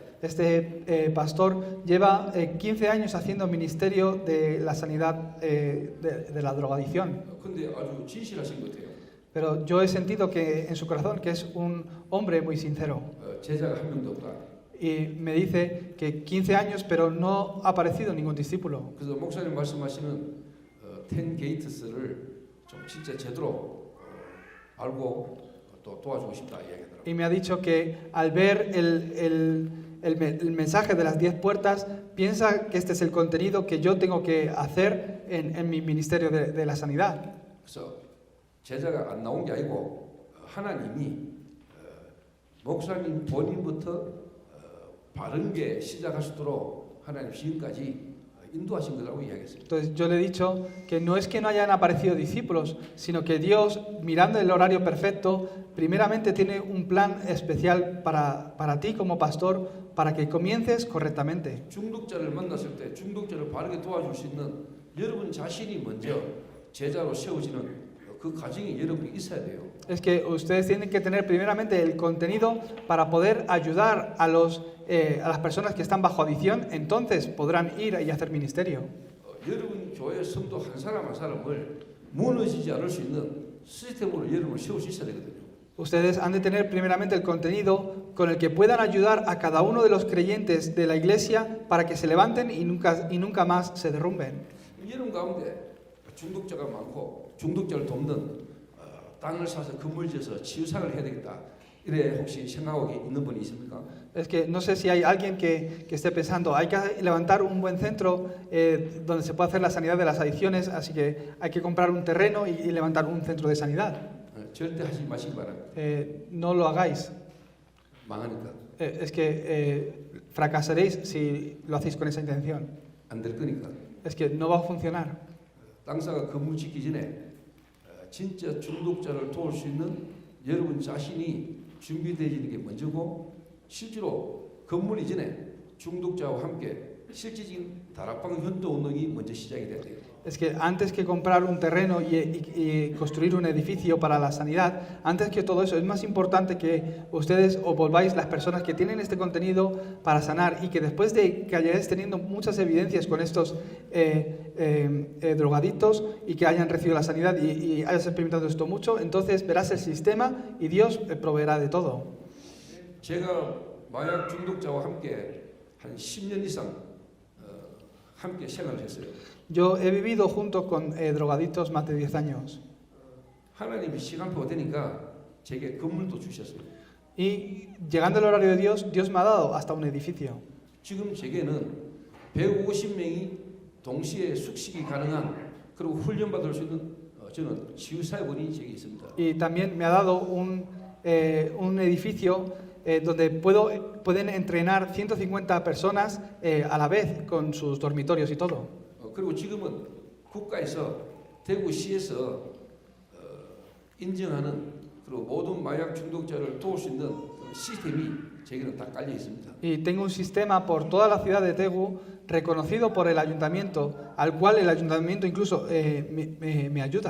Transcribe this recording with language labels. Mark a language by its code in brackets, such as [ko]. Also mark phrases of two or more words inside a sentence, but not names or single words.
[es] Este pastor lleva 15 años haciendo ministerio de la sanidad de la drogadicción. [ko] 근데 아주 진실하신 것 같아요. [es] Pero yo he sentido que en su corazón que es un hombre muy sincero. [ko] 제자가 한 명도 없다. [es] Y me dice que 15 años, pero no ha aparecido ningún discípulo. [ko] 그래서 목사님 말씀하시는 10 게이트스를 좀 진짜 제대로 알고 또 도와주고 싶다 이야기하더라고요. [es] Y me ha dicho que al ver el mensaje de las 10 puertas, piensa que este es el contenido que yo tengo que hacer en mi ministerio de la sanidad. [ko] 그래서 제자가 안 나온 게 아니고 하나님이 목사님 본인부터 바른 게 시작할 수 있도록 하나님 지금까지 인도하신 거라고 이야기했어요. [es] Entonces yo le he dicho que no es que no hayan aparecido discípulos, sino que Dios, mirando el horario perfecto, primeramente tiene un plan especial para ti como pastor, para que comiences correctamente. [ko] 중독자를 만났을 때 중독자를 바르게 도와줄 수 있는 여러분 자신이 먼저 제자로 세워지는 그 과정이 여러분이 있어야 돼요. [es] Es que ustedes tienen que tener primeramente el contenido para poder ayudar a las personas que están bajo adicción, entonces podrán ir y hacer ministerio. [ko] 여러분 교회 성도 한 사람 한 사람을 무너지지 않을 수 있는 시스템으로 여러분을 세울 수 있어야 되거든요. [es] Ustedes han de tener primeramente el contenido con el que puedan ayudar a cada uno de los creyentes de la iglesia para que se levanten y nunca más se derrumben. [ko] 여러분 가운데 중독자가 많고 중독자를 돕는 땅을 사서 건물 지어서 치유사를 해야 되겠다. 이래 혹시 생각하고 있는 분이 있습니까? [es] Es que no sé si hay alguien que esté pensando, hay que levantar un buen centro donde se pueda hacer la sanidad de las adicciones, así que hay que comprar un terreno y levantar un centro de sanidad. [ko] 절대 하지 마시기 바랍니다. [es] No lo hagáis. [ko] 망하니까. [es] Es que fracasaréis si lo hacéis con esa intención. [ko] 안 될 거니까. [es] Es que no va a funcionar. [ko] 땅사가 건물 짓기 전에 진짜 중독자를 도울 수 있는 여러분 자신이 준비되어지는 게 먼저고 실제로 건물 이전에 중독자와 함께 실질적인 다락방 현도 운동이 먼저 시작이 돼야 돼요. [es] Es que antes que comprar un terreno y construir un edificio para la sanidad, antes que todo eso, es más importante que ustedes os volváis las personas que tienen este contenido para sanar y que después de que hayáis teniendo muchas evidencias con estos drogadictos y que hayan recibido la sanidad y hayas experimentado esto mucho, entonces verás el sistema y Dios proveerá de todo. [ko] 제가 마약 중독자와 함께 한 10년 이상 함께 생활을 했어요. [es] Yo he vivido junto con drogadictos más de 10 años. [ko] 하나님이 시간표가 되니까 제게 건물도 주셨어요. [es] Y llegando el horario de Dios, Dios me ha dado hasta un edificio. [ko] 지금 제게는 150명이 동시에 숙식이 가능한 그리고 훈련받을 수 있는 저는 치유사회원이 제게 있습니다. [es] Y también me ha dado un edificio donde pueden entrenar 150 personas a la vez con sus dormitorios y todo. [ko] 그리고 지금은 국가에서 대구시에서 인정하는 그리고 모든 마약 중독자를 도울 수 있는 시스템이 제게는 다 깔려 있습니다. [es] Y tengo un sistema por toda la ciudad de Tegu reconocido por el ayuntamiento, al cual el ayuntamiento incluso me ayuda.